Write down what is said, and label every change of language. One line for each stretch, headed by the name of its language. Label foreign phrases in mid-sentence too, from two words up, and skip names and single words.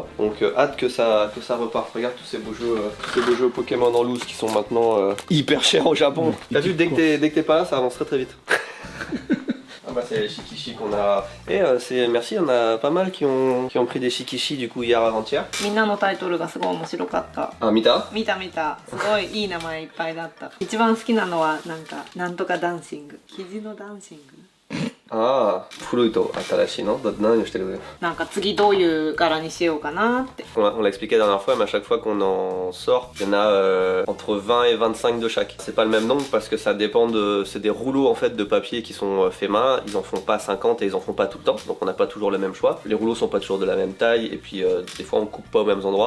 French: Donc hâte que ça reparte. Regarde tous ces beaux jeux Pokémon en loose qui sont maintenant hyper chers au Japon. T'as vu, dès que t'es pas là, ça avance très vite. Ah bah c'est les shikishi qu'on a. Et merci, on a pas mal qui ont pris des shikishi du coup hier avant-hier.
Japanese: みんなのタイトルがすごい面白かった。
French: Ah, Mita?
Japanese: 見た。すごいいい名前いっぱいだった。一番好きなのはなんとかダンシング。肘のダンシング。
French: Ah,
Japanese: 古いと、新しい,
French: non?
Japanese: 次どういう柄にしようかなって。
French: On l'a expliqué la dernière fois, mais à chaque fois qu'on en sort, il y en a entre 20 et 25 de chaque. C'est pas le même nombre parce que ça dépend c'est des rouleaux en fait de papier qui sont faits main. Ils en font pas 50 et ils en font pas tout le temps, donc on n'a pas toujours le même choix. Les rouleaux sont pas toujours de la même taille et puis des fois on coupe pas aux mêmes endroits.